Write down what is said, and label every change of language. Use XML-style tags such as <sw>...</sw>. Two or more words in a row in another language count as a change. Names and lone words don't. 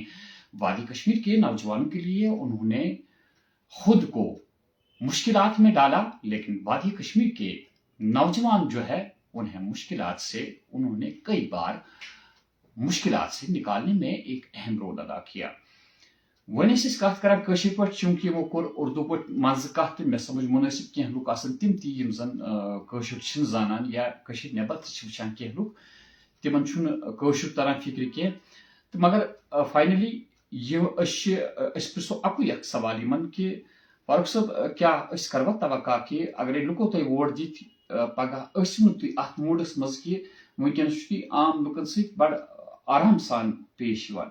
<ur>وادی کشمیر کے نوجوانوں کے لیے انہوں نے خود کو مشکلات میں ڈالا لیکن وادی کشمیر کے نوجوان جو ہے انہیں مشکلات سے انہوں نے کئی بار مشکلات سے نکالنے میں ایک اہم رول ادا کیا.</ur> <ks>ون کت کران کشیر پہ چونکہ وہ کور اردو پہ مز کت مے سمجھ مناسب کینٛہہ لُکھ آسان تم تی یم زن کشر چھن زانان یا کشیر نٮ۪بر تہ چھ وچھان کینٛہہ لُکھ تمن چھُنہٕ کٲشُر تران فکر کینٛہہ تہٕ مگر فائنلی یہ أسۍ پرژھو اکُے اکھ سوال یمن کہ فاروق صٲب کیا أسۍ کروا توقع کہ اگرے لُکو تۄہہِ ووٹ دِتھ پگہہ ٲسِو نہٕ تُہۍ اتھ موڈس منٛز کہ ونکیٚنس چھُ تُہۍ عام لُکن سۭتۍ بڑٕ آرام سان پیش یوان.</ks>